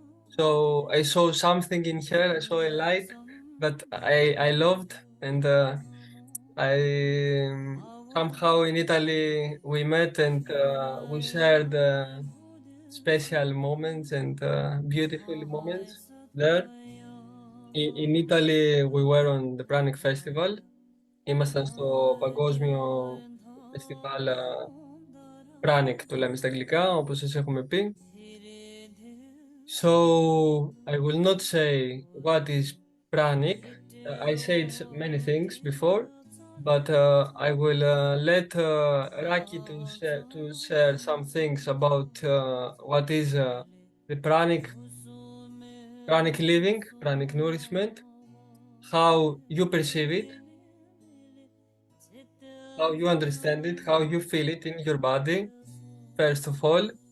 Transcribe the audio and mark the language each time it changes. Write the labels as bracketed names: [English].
[English] So I saw something in her. I saw a light that I loved, and I somehow in Italy we met and we shared special moments and beautiful moments there. In Italy we were on the Pranic Festival. [Greek] Ήμασταν στο παγκόσμιο φεστιβάλ Pranic, το λέμε στα αγγλικά, όπως σας έχουμε πει. [English] So I will not say what is Pranic. I said many things before, but I will let Raki to share some things about what is the pranic living, pranic nourishment, how you perceive it, how you understand it, how you feel it in your body, first of all.